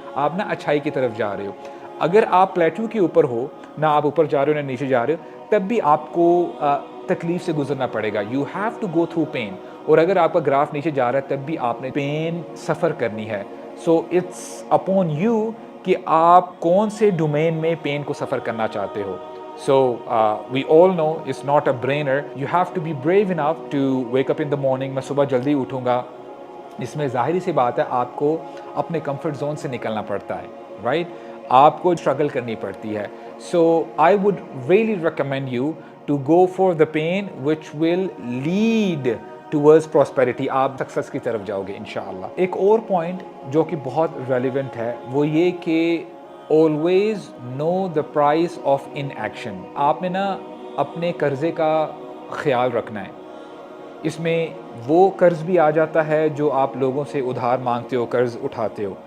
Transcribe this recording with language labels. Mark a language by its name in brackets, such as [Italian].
[Urdu] آپ نا اچھائی کی طرف جا رہے ہو. اگر آپ پلیٹو کے اوپر ہو, نہ آپ اوپر جا رہے ہو نہ نیچے جا رہے ہو, تب بھی آپ کو تکلیف سے گزرنا پڑے گا. [English] You have to go through pain. [Urdu] اور اگر آپ کا گراف نیچے جا رہا ہے تب بھی آپ نے پین سفر کرنی ہے. [English] so it's upon you [Urdu] کہ آپ کون سے ڈومین میں پین کو سفر کرنا چاہتے ہو. [English] So we all know it's not a brainer, you have to be brave enough to wake up in the morning. [Urdu] میں صبح جلدی اٹھوں گا, اس میں ظاہری سی بات ہے آپ کو اپنے کمفرٹ زون سے نکلنا پڑتا ہے, [English] right, [Urdu] آپ کو اسٹرگل کرنی پڑتی ہے. [English] So I would really recommend you to go for the pain which will lead towards prosperity. [Urdu] آپ سکسیس کی طرف جاؤ گے انشاءاللہ. ایک اور پوائنٹ جو کہ بہت ریلیونٹ ہے وہ یہ کہ [English] Always know the price of inaction. [Urdu] آپ نے نا اپنے قرضے کا خیال رکھنا ہے. اس میں وہ قرض بھی آ جاتا ہے جو آپ لوگوں سے ادھار مانگتے ہو, قرض اٹھاتے ہو.